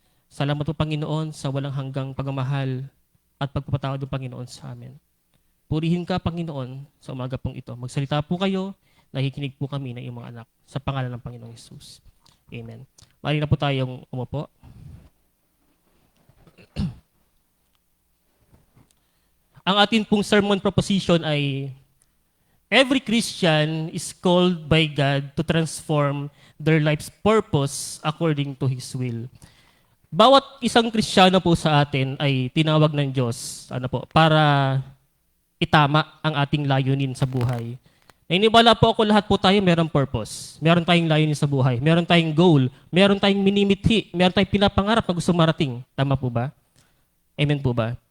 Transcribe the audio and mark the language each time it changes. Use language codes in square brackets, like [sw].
[tl] Salamat po, Panginoon, sa walang hanggang pagmamahal at pagpapatawad ng Panginoon sa amin. Purihin ka, Panginoon, sa umaga pong ito. Magsalita po kayo, nakikinig po kami ng iyong mga anak sa pangalan ng Panginoong Hesus. Amen. Mali na po tayong umupo. ang atin pong [en] sermon proposition ay every Christian is called by God to transform their life's purpose according to His will. [tl] Bawat isang Kristiyano po sa atin ay tinawag ng Diyos para itama ang ating layunin sa buhay. Naniniwala po ako lahat po tayo merong purpose. Meron tayong layunin sa buhay. Meron tayong goal. Meron tayong minimithi. Meron tayong pinapangarap na gusto marating. Tama po ba? Amen po ba?